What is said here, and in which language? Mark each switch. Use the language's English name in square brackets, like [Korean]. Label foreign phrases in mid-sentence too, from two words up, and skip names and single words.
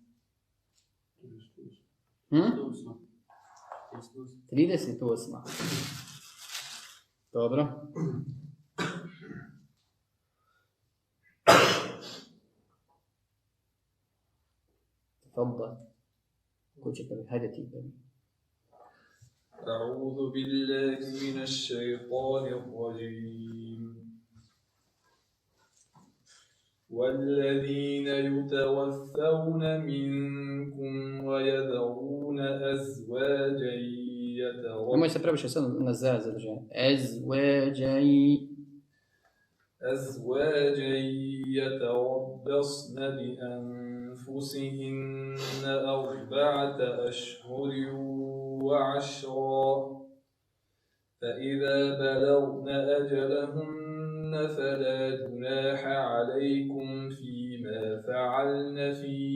[Bosnian] 38. Dobro. Tfadal. Ko će prvi? Hajde ti prvi. [Arabic] أعوذ بالله من الشيطان الرجيم والذين يتوفون منكم ويذرون أزواجا [Bosnian] Nemoj se previše sad na zadržaj. [Arabic] أزواجا يتربصن بأنفسهن 4 أشهر وعشرا فإذا بلغن أجلهن فلا جناح عليكم فيما فعلن في